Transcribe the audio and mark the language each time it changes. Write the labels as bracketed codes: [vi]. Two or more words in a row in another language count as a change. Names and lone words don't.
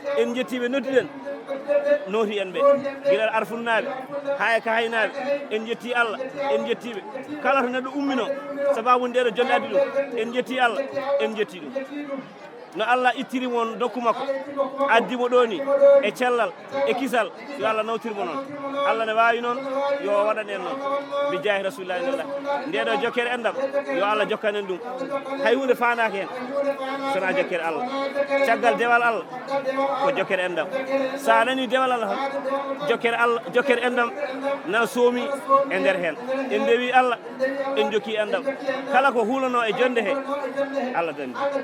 [ff] En jetti ɓe nodduɗen, nooti en ɓe. Gila Arfunnaɓe, haa e Kahinaɓe, en jetti Allah, en jetti ɓe. Kala to neɗɗo ummino, sababu ndeɗo jonde addi ɗum, en jetti Allah, en jetti ɗum. No Allah ittiri mon dokku makko, addi mo ɗo ni, e cellal, e kisal, yo Allah nawtir mo noon. Allah ne waawi noon, yo waɗan en noon. [ar] Bi jaahi Rasulillahi sallallahu alaihi wasallam. [ff] Ndeɗo jokkere enɗam, yo Allah jokkan en ɗum. Hay hunde faanaki hen, sona jokkere Allah. Caggal dewal Allah, ko jokkere enɗam. Sa nani dewal Allah tan, jokkere Allah, jokkere enɗam na soomi e nder hen. En dewi Allah, en jokki enɗam. Kala ko hulano e jonde he, Allah dandi.